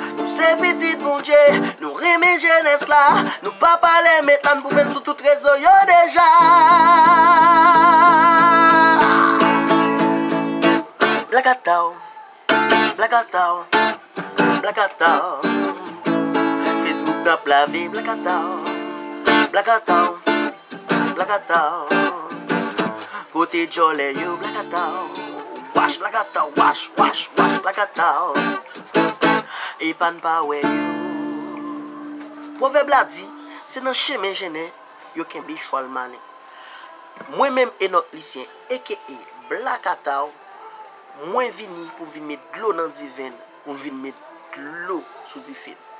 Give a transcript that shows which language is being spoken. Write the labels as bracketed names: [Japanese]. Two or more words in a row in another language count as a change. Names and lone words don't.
[Haitian Creole] Nou se pitit Bondye, nou reme jenès la. Nou pa pale metnan pou fè sou tout rezo yo deja. Black Cat, Black Cat, Black Cat. Facebook n ap lave, Black Cat, Black Cat, Black Cat. Kote jole yo, Black Cat. [English] Wash, Black Cat, wash, wash, wash, Black Cat. [Haitian Creole] E pa n pa wè yo. Pwovèb la di, se nan chemen jenè, yo kenbe chwal male. Mwen menm Enoch Lucien, A K A Black Cat, mwen vini pou vin met dlo nan diven, pou vin met dlo sou difen.